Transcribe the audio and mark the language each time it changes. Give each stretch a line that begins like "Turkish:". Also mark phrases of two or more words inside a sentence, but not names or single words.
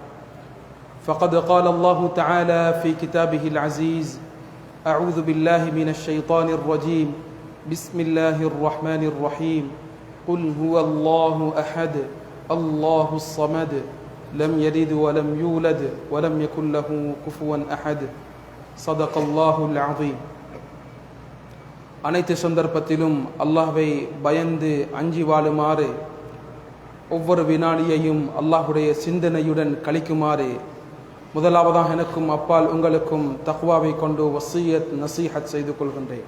Arabic: فقد قال الله تعالى في كتابه العزيز أعوذ بالله من الشيطان الرجيم بسم الله الرحمن الرحيم قل هو الله أحد الله الصمد لم يلد ولم يولد ولم يكن له كفوا أحد صدق الله العظيم.
Tamil: அனைத்து சந்தர்ப்பத்திலும் அல்லாஹ்வை பயந்து அஞ்சி வாழுமாறு ஒவ்வொரு வினாடியையும் அல்லாஹுடைய சிந்தனையுடன் கழிக்குமாறு முதலாவதாக எனக்கும் அப்பால் உங்களுக்கும் தக்வாவை கொண்டு
Arabic: وصية نصيحة
Tamil: செய்து கொள்கின்றேன்.